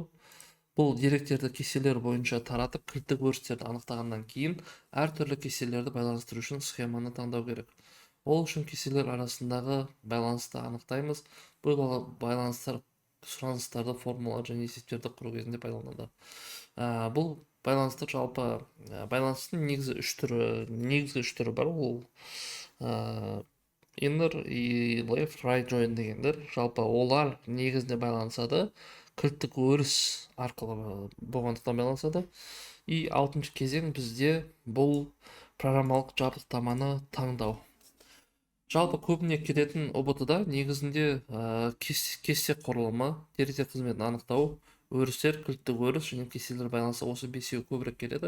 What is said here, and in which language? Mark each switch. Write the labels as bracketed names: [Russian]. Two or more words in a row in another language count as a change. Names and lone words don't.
[Kazakh] Бұл деректерді кестелер бойынша таратып, кілттік өрістерді анықтағаннан кейін әртүрлі кестелерді байланыстыру үшін схеманы таңдау керек. Ол үшін кестелер арасындағы байланысты анықтаймыз. Бұл байланыстар сұраныстарды, формулалар және есептерді құру кезінде пайдаланады. Бұл байланыстар жалпы байланыстың негізгі үш түрі бар. Ол inner и [English] left, right join [Kazakh] дегендер. Жалпы олар негізінде байланысады. Кілттік өріс арқылы болғандықтан байланысады. И алтыншы кезең бізде бұл программалық жабдықтаманы таңдау. Жалпы көбіне келетін ұбт-да негізінде кесте құрылымы, деректер қызметін анықтау, өрістер, кілттік өріс және кестелер байланысы, осы бесеуі көбірек келеді.